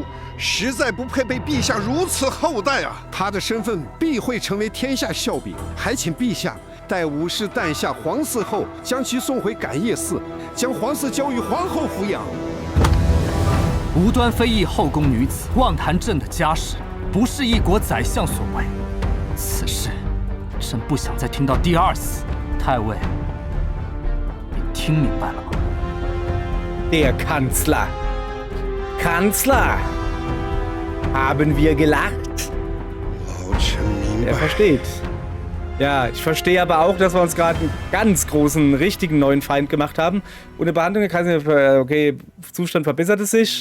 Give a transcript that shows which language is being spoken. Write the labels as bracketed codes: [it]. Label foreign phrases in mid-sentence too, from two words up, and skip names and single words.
[zh] 实在不配被陛下如此厚待啊！他的身份必会成为天下笑柄，还请陛下待武士诞下皇嗣后，将其送回感业寺，将皇嗣交予皇后抚养。无端非议后宫女子，妄谈朕的家事，不是一国宰相所为。此事，朕不想再听到第二次。太尉，你听明白了吗 [de] Der Kanzler. Haben wir gelacht? Er versteht. Ja, ich verstehe aber auch, dass wir uns gerade einen ganz großen, richtigen neuen Feind gemacht haben. Ohne Behandlung der Kaiser, okay, Zustand verbesserte sich.